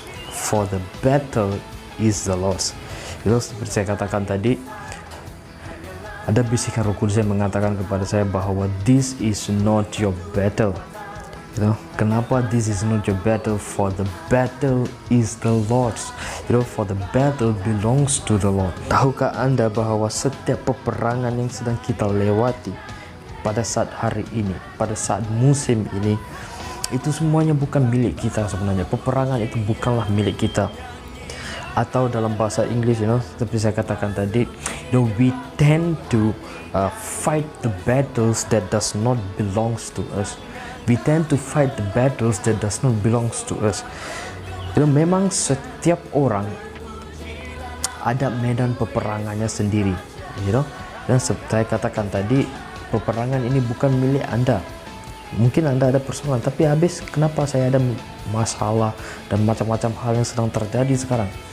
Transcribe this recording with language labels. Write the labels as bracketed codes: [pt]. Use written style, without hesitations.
[en] For the battle is the Lord's." [id] Itu seperti saya katakan tadi, ada bisikan Roh Kudus yang mengatakan kepada saya bahwa [en] this is not your battle. Kenapa this is not your battle? For the battle is the Lord's. For the battle belongs to the Lord. [id] Tahukah Anda bahwa setiap peperangan yang sedang kita lewati pada saat hari ini, pada saat musim ini, itu semuanya bukan milik kita sebenarnya. Peperangan itu bukanlah milik kita. Atau dalam bahasa Inggris, seperti saya katakan tadi, [en] we tend to fight the battles that does not belongs to us. We tend to fight the battles that does not belongs to us. [id] Memang setiap orang ada medan peperangannya sendiri, dan saya katakan tadi, peperangan ini bukan milik Anda. Mungkin Anda ada persoalan, tapi habis kenapa saya ada masalah dan macam-macam hal yang sedang terjadi sekarang.